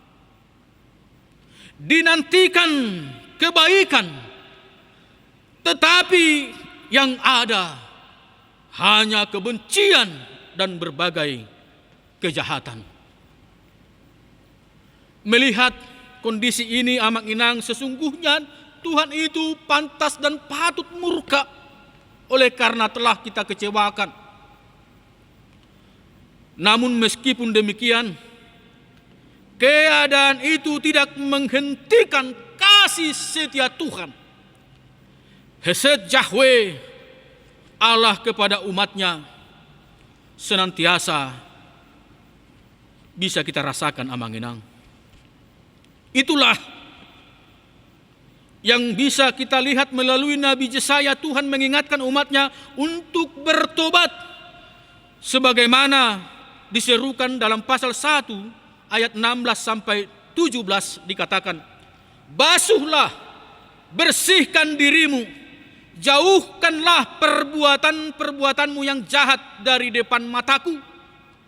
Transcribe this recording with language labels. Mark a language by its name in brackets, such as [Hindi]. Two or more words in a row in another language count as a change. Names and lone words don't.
[Indonesian] Dinantikan kebaikan, tetapi yang ada hanya kebencian dan berbagai kejahatan. Melihat kondisi ini amang-inang, sesungguhnya Tuhan itu pantas dan patut murka oleh karena telah kita kecewakan. Namun meskipun demikian, keadaan itu tidak menghentikan kasih setia Tuhan. Hesed Yahweh Allah kepada umatnya senantiasa bisa kita rasakan amang-inang. Itulah yang bisa kita lihat melalui Nabi Yesaya. Tuhan mengingatkan umatnya untuk bertobat sebagaimana diserukan dalam pasal 1 ayat 16 sampai 17 dikatakan, basuhlah, bersihkan dirimu, jauhkanlah perbuatan-perbuatanmu yang jahat dari depan mataku.